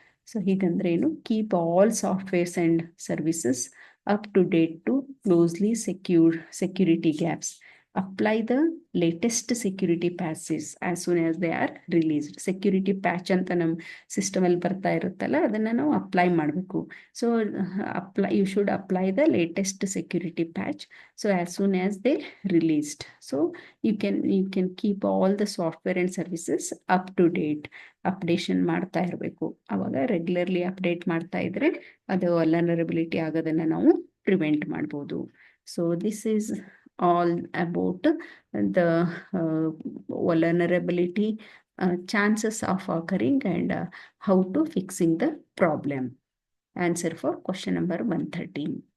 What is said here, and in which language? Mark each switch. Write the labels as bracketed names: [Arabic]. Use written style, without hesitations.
[Kannada] So ಹೀಗಂದ್ರೆ ಏನು, [English] Keep all softwares and services up to date to closely security gaps. Apply the latest security patches as soon as they are released. [Kannada] Security patch ಅಂತ ನಮ್ಮ ಸಿಸ್ಟಮಲ್ಲಿ ಬರ್ತಾ ಇರುತ್ತಲ್ಲ, ಅದನ್ನು ನಾವು apply ಮಾಡಬೇಕು. [English] So you should apply the latest security patch so as soon as they released. So you can keep all the software and services up to date. [Kannada] Updation ಮಾಡ್ತಾ ಇರಬೇಕು. ಆವಾಗ ರೆಗ್ಯುಲರ್ಲಿ ಅಪ್ಡೇಟ್ ಮಾಡ್ತಾ ಇದ್ರೆ ಅದು ವಲ್ನರಬಿಲಿಟಿ ಆಗೋದನ್ನು ನಾವು prevent ಮಾಡ್ಬೋದು. [English] So this is all about the vulnerability chances of occurring and how to fixing the problem. Answer for question number 113.